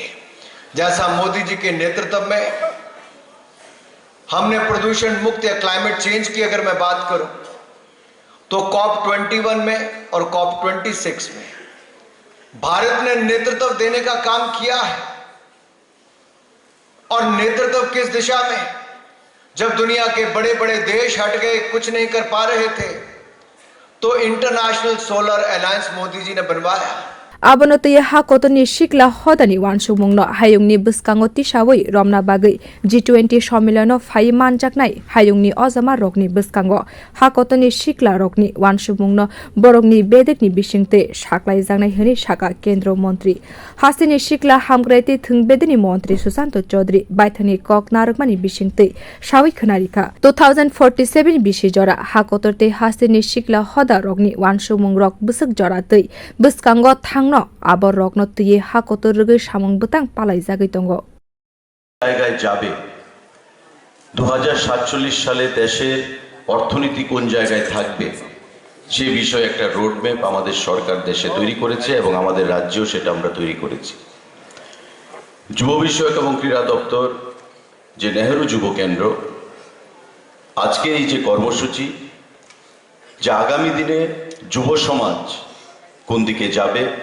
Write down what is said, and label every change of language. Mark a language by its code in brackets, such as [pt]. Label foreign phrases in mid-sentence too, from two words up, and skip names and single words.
[hi] जैसा मोदी जी के नेतृत्व में हमने प्रदूषण मुक्त या [en] climate change [hi] की अगर मैं बात करूं तो COP21 में और COP26 में भारत ने नेतृत्व देने का काम किया है और नेतृत्व किस दिशा में जब दुनिया के बड़े बड़े देश हट गए कुछ नहीं कर पा रहे थे तो इंटरनेशनल सोलर अलायंस मोदी जी ने बनवाया [trp] आबनतय हाकतनि शिक्षा हदानि वानसुमुंगनो हायुंनि बस्कांगो तिसावै रमना बागै G20 सम्मेलन फाइ मानजाकनाय हायुंनि अजमा रकनि बस्कांगो हाकतनि शिक्षा रकनि वानसुमुंगनो बरकनि बेदेकनि बिसिंते साक्लाय जानाय हनि साका केन्द्र मंत्री हास्तिनि शिक्षा हामग्राइते थंबेदनि मंत्री सुशांत चौधरी बायथानि कक नारकमानि बिसिंते सावै खनारिका 2047 बिसि जरा हाकतरते हास्तिनि शिक्षा हदा रकनि वानसुमुंग रक बसक जरातै बस्कांगो आबर रग्न तुये हाकतर रगै सामंग बुतां पालाई जागै दंग [bn] জায়গায় যাবে 2047 সালে দেশের অর্থনীতি কোন জায়গায় থাকবে সেই বিষয়ে একটা রোড ম্যাপ আমাদের সরকার দেশে তৈরি করেছে এবং আমাদের রাজ্যেও সেটা আমরা তৈরি করেছি যুব বিষয়ক এবং ক্রীড়া দপ্তর যে নেহেরু যুব কেন্দ্র আজকে এই যে কর্মসূচি যে আগামী দিনে যুব সমাজ কোন দিকে যাবে